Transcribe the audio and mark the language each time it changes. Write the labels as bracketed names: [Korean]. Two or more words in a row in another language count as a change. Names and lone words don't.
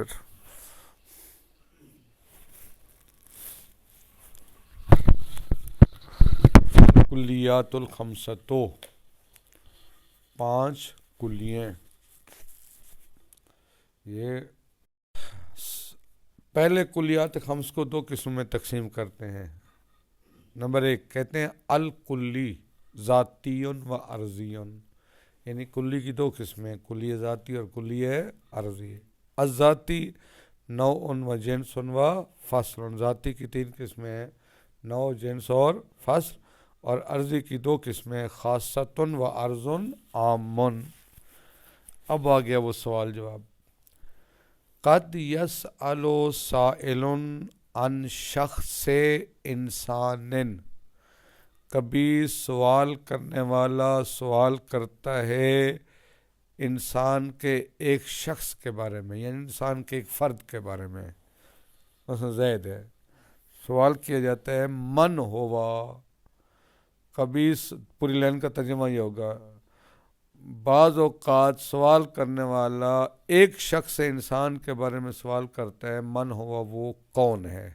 [Urdu] پھر [Arabic] کلیات الخمسۃ، [Urdu] 5 کلییں۔ یہ پہلے کلیات خمس کو 2 قسم میں تقسیم کرتے ہیں۔ نمبر 1 کہتے ہیں [Arabic] الکلی، ذاتی و عرضی، [Urdu] یعنی کلی کی 2 قسمیں، کلی ذاتی اور کلی عرضی۔ [Arabic] الذاتی نوع و جنس و فصل، [Urdu] ذاتی کی 3 قسمیں ہیں، نوع، جنس اور فصل، اور عرضی کی 2 قسمیں، خاصۃ و عرض عام۔ اب آ گیا وہ سوال جواب۔ [Arabic] قد یسأل سائل عن شخص انسان، [Urdu] کبھی سوال کرنے والا سوال کرتا ہے انسان کے ایک شخص کے بارے میں، یعنی انسان کے ایک فرد کے بارے میں۔ مثلا زید ہے، سوال کیا جاتا ہے [Arabic] من ہوا، [Urdu] کبھی پوری لائن کا ترجمہ یہ ہوگا، بعض اوقات سوال کرنے والا ایک شخص انسان کے بارے میں سوال کرتا ہے [Arabic] من ہوا، [Urdu] وہ کون ہے۔